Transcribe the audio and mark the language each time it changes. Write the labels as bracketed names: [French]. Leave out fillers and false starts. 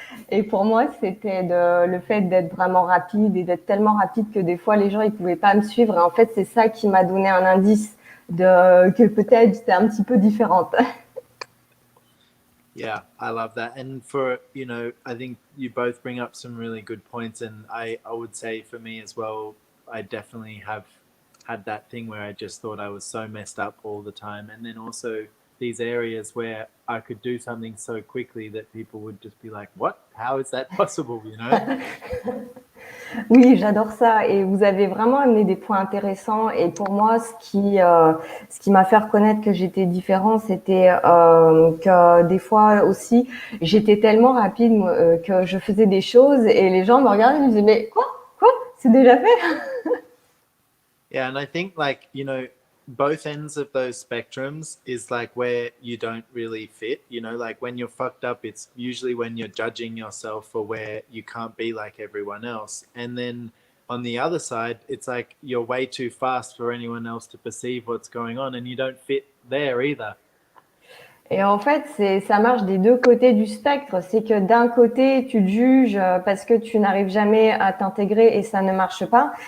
[French] Et pour moi, c'était le fait d'être vraiment rapide et d'être tellement rapide que des fois, les gens, ils pouvaient pas me suivre. Et en fait, c'est ça qui m'a donné un indice que peut-être j'étais un petit peu différente. [English] Yeah, I love that. And for, I think you both bring up some really good points. And I would say for me as well, I definitely have had that thing where I just thought I was so messed up all the time. And then also these areas where I could do something so quickly that people would just be like, what? How is that possible? [French] Oui, j'adore ça. Et vous avez vraiment amené des points intéressants. Et pour moi, ce qui m'a fait reconnaître que j'étais différente, c'était que des fois aussi, j'étais tellement rapide que je faisais des choses et les gens me regardaient et me disaient, mais quoi? C'est déjà fait? [English] Yeah, and I think both ends of those spectrums is like where you don't really fit, like when you're fucked up, it's usually when you're judging yourself for where you can't be like everyone else. And then on the other side, it's like you're way too fast for anyone else to perceive what's going on and you don't fit there either. [French] Et en fait, ça marche des deux côtés du spectre. C'est que d'un côté, tu te juges parce que tu n'arrives jamais à t'intégrer et ça ne marche pas.